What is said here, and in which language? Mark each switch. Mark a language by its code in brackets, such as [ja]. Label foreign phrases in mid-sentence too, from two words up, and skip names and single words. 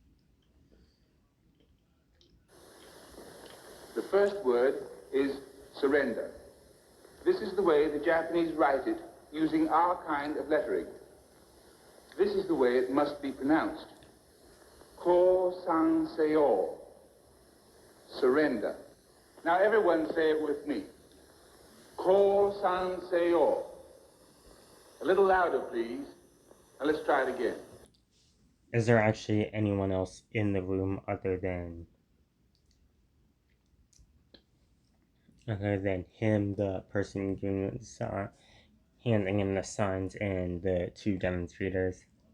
[en] The first word is surrender. This is the way the Japanese write it using our kind of lettering. This is the way it must be pronounced. [ja] Ko-san-seo. [en] Surrender. Now everyone say it with me. [ja] Ko-san-seo. [en] A little louder, please. Now let's try it again. Is there actually anyone else in the room other than him, the person doing the handing him the signs, and the two demonstrators?